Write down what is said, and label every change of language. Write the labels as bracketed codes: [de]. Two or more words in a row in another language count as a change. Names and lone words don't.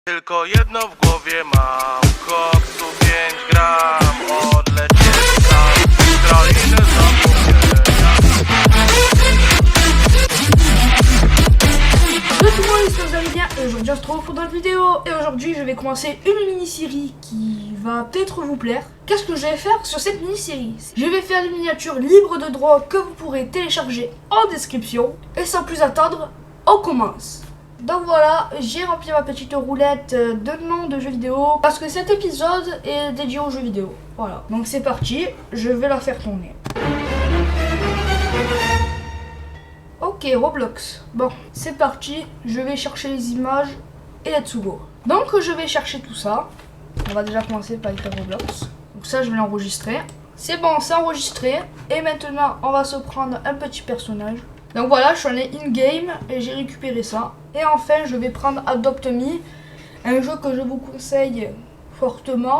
[pl] Tylko jedno w głowie mam, koksu 5 gram, odlecieć tam w krainę zapomnienia. [fr] Salut tout le monde, j'espère que vous allez bien. Aujourd'hui on se retrouve pour une nouvelle vidéo. Et aujourd'hui je vais commencer une mini-série qui va peut-être vous plaire. Qu'est-ce que je vais faire sur cette mini-série? Je vais faire des miniatures libres de droit que vous pourrez télécharger en description. Et sans plus attendre, on commence. Donc voilà, j'ai rempli ma petite roulette de noms de jeux vidéo parce que cet épisode est dédié aux jeux vidéo. Voilà, donc c'est parti, je vais la faire tourner. Ok, Roblox. Bon, c'est parti, je vais chercher les images et [en] let's go. [fr] Donc je vais chercher tout ça. On va déjà commencer par écrire Roblox. Donc ça, je vais l'enregistrer. C'est bon, c'est enregistré. Et maintenant, on va se prendre un petit personnage. Donc voilà, je suis allé in-game et j'ai récupéré ça. Et enfin, je vais prendre Adopt Me, un jeu que je vous conseille fortement.